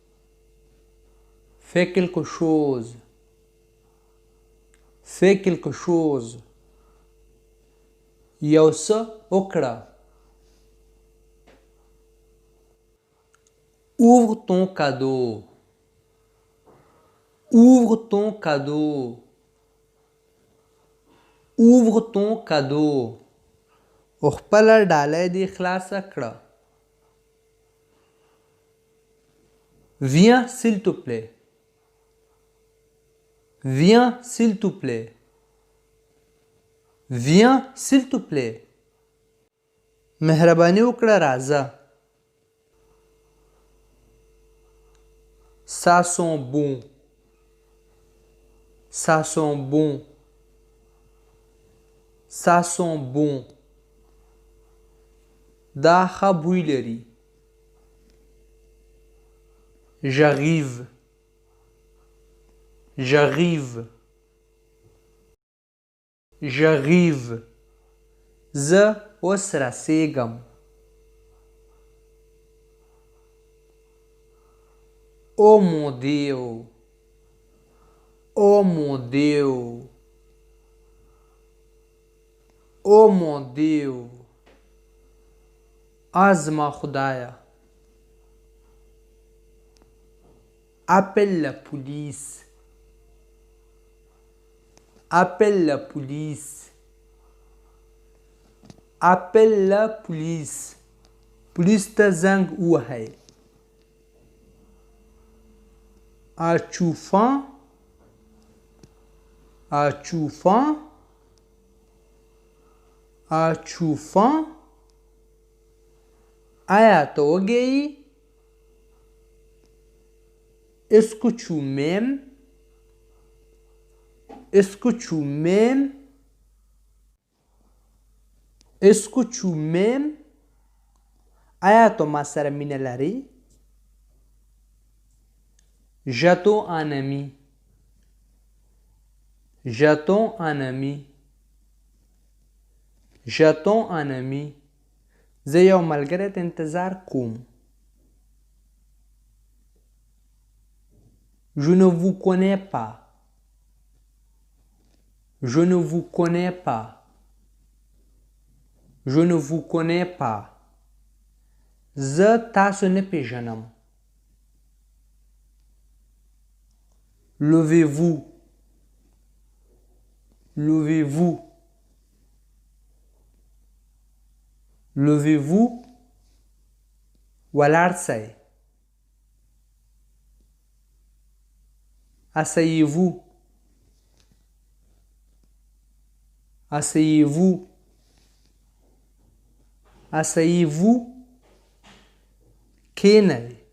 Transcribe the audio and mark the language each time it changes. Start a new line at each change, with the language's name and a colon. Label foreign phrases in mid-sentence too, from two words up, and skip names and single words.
French: Fais quelque chose. Fais quelque chose.
Pashto: یو څه وکړه.
French: Ouvre ton cadeau. Ouvre ton cadeau. Ouvre ton cadeau.
Pashto: خپله ډالۍ دې خلاصه کړه.
French: Viens s'il te plaît. Viens s'il te plaît. Viens s'il te plaît.
Pashto: مهرباني وکړه راځه.
French: Ça sent bon. Ça sent bon. Ça sent bon.
Pashto: دا ښه بوی لري.
French: J'arrive. J'arrive. J'arrive.
Pashto: زه اوس رسیږم.
French: Oh mon Dieu. Oh mon Dieu. Oh mon Dieu.
Pashto: زما خدایا.
French: Appelle la police. Appelle la police. Appelle la police.
Pashto: Police ته زنګ ووهئ.
French: As-tu faim? As-tu faim? As-tu faim?
Pashto: آیا ته وږی یې؟
French: Est-ce que tu m'aimes? Est-ce que tu m'aimes? Est-ce que tu m'aimes?
Pashto: آیا ته ما سره مینه لرې؟
French: J'attends un ami. J'attends un ami. J'attends un ami.
Pashto: زه یو ملګری ته انتظار کوم.
French: Je ne vous connais pas. Je ne vous connais pas. Je ne vous connais pas.
Pashto: زه تاسو نه پیژنم.
French: Levez-vous. Levez-vous. Levez-vous.
Pashto: ولاړ سئ.
French: Asseyez-vous. Asseyez-vous. Asseyez-vous. کینئ.